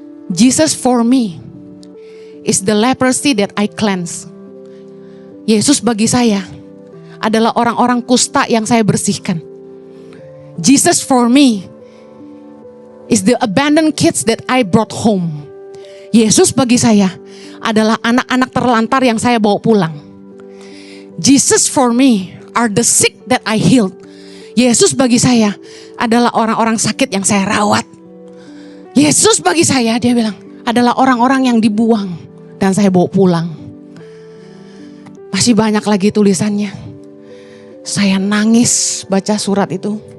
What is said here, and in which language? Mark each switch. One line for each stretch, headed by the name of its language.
English: Jesus for me is the leprosy that I cleanse.
Indonesian: Yesus bagi saya adalah orang-orang kusta yang saya bersihkan.
English: Jesus for me is the abandoned kids that I brought home.
Indonesian: Yesus bagi saya adalah anak-anak terlantar yang saya bawa pulang.
English: Jesus for me are the sick that I healed.
Indonesian: Yesus bagi saya adalah orang-orang sakit yang saya rawat. Yesus bagi saya, dia bilang, adalah orang-orang yang dibuang dan saya bawa pulang. Masih banyak lagi tulisannya. Saya nangis baca surat itu.